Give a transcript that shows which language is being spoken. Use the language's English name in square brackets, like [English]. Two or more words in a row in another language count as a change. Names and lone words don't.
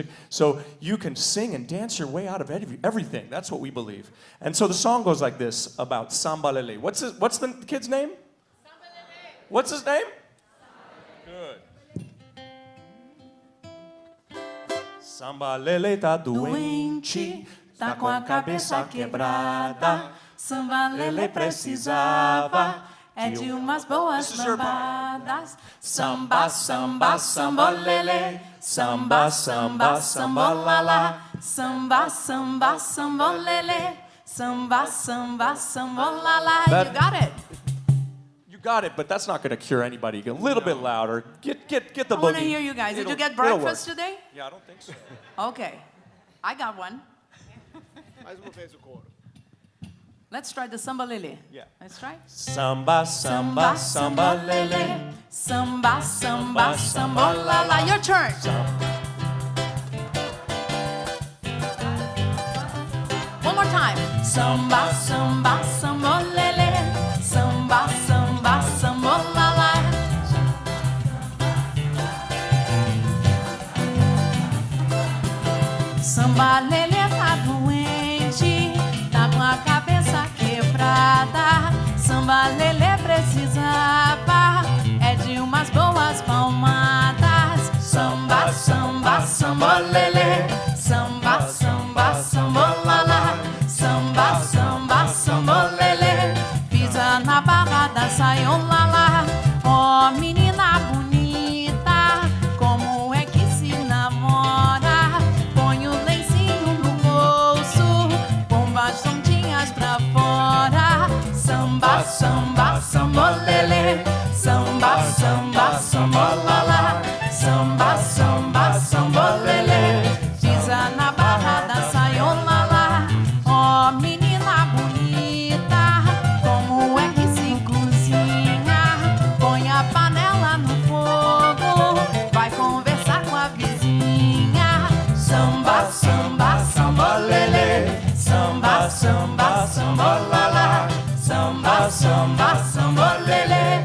[English] So you can sing and dance your way out of everything. That's what we believe. And so the song goes like this about Samba Lele. What's the kid's name? Samba Lele. What's his name? Good. [Portuguese] Samba Lele tá doente, tá com a cabeça quebrada. Samba Lele precisava é de umas boas lambadas. Samba, samba, samba Lele. Samba, samba, samba lala. Samba, samba, samba Lele. Samba, samba, samba lala. [English] You got it. You got it, but that's not going to cure anybody. Get a little bit louder. Get the boogie. I want to hear you guys. Did you get breakfast today? Yeah, I don't think so. Okay. I got one. [Portuguese] Mais uma vez o coro. [English] Let's try the Samba Lele. Yeah. Let's try. [Portuguese] Samba, samba, samba lele. Samba, samba, samba la la. [English] Your turn. One more time. [Portuguese] Samba, samba, samba lele. Samba, samba, samba la la. Samba Lele tá doente, tá com a cabeça quebrada. Samba Lele precisava é de umas boas palmadas. Samba, samba, samba Lele. Samba, samba, samba lala. Samba, samba, samba Lele. Pisa na barra da saionlala. Ó, menina bonita, como é que se namora? Põe o lencinho no bolso, bombas tontinhas pra fora. Samba, samba, samba Lele. Samba, samba, samba lala. Samba, samba, samba Lele. Pisa na barra da saionlala. Ó, menina bonita, como é que se cozinha? Põe a panela no fogo, vai conversar com a vizinha. Samba, samba, samba Lele. Samba, samba, samba lala. Samba, samba, samba Lele.